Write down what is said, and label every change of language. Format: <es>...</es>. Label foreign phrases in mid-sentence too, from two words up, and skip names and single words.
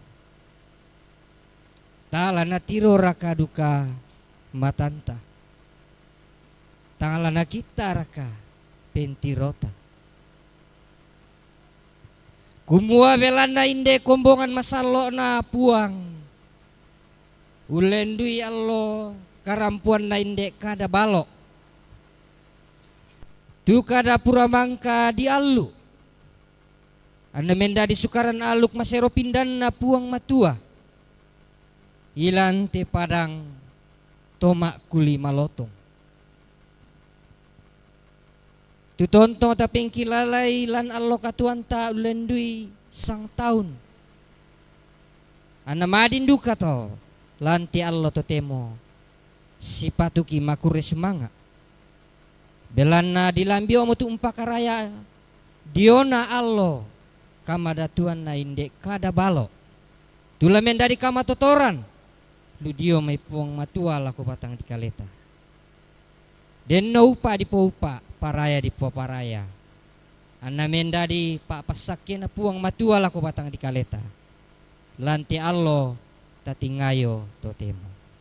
<sda>talana tiro raka duka matanta, talana kita raka pentirota, kumua belanda inde kombongan masalo na puang, ulendui allo karampuan na inde kada balok, tu kada pura mangka di allu, anda menda di sukaran aluk masero pindan na puang matua, ilan te padang tomak kuli malotong, tu tonto taping kilalay lan allo katuan ta ulendui sang tahun, anda madin duka to lanti allo to temo si patuki makure semanga belana dilambi omo tu umpakaraya diona allo kamada tuan na indek kada balo tulamen dari kama totoran lu dio may puang matua lako batang di kaleta den no upa di paupa paraya di paraya anna menda di pak pasakya na puang matua lako batang di kaleta lanti allo tatingayo totemo.</sda>